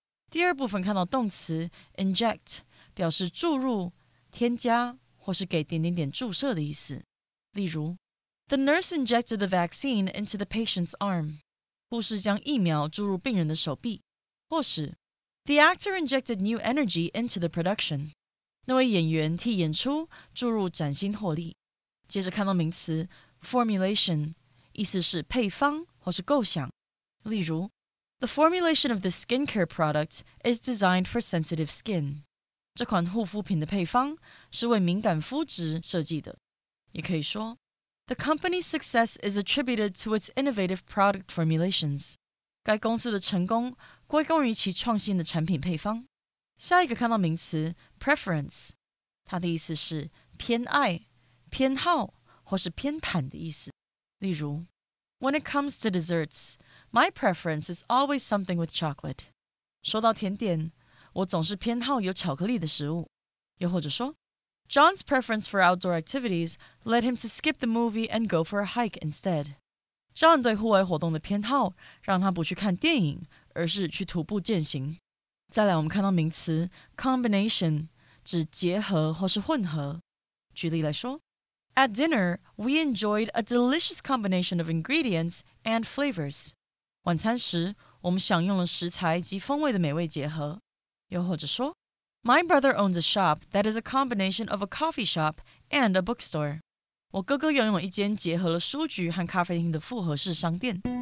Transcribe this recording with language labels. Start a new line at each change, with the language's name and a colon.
Chinese: 第二部分看到动词 inject 表示注入、添加或是给点点点注射的意思。例如
English: The nurse injected the vaccine into the patient's arm.
Chinese: 护士将疫苗注入病人的手臂。或是
English: The actor injected new energy into the production.
Chinese: 那位演员替演出注入崭新活力。接着看到名词 formulation， 意思是配方或是构想。例如
English: The formulation of this skincare product is designed for sensitive skin.
Chinese: 这款护肤品的配方是为敏感肤质设计的。也可以说
English: The company's success is attributed to its innovative product formulations.
Chinese: 该公司的成功归功于其创新的产品配方。下一个看到名词 preference， 它的意思是偏爱、偏好或是偏袒的意思。例如
English: When it comes to desserts, my preference is always something with chocolate.
Chinese: 说到甜点，我总是偏好有巧克力的食物。又或者说
English: John's preference for outdoor activities led him to skip the movie and go for a hike instead.
Chinese: John 对户外活动的偏好让他不去看电影，而是去徒步健行。再来我们看到名词 combination 指结合或是混合。举例来说
English: At dinner, we enjoyed a delicious combination of ingredients and flavors.
Chinese: 晚餐时我们享用了食材及风味的美味结合。又或者说
English: My brother owns a shop that is a combination of a coffee shop and a bookstore.
Chinese: 我哥哥拥有一间结合了书局和咖啡厅的复合式商店。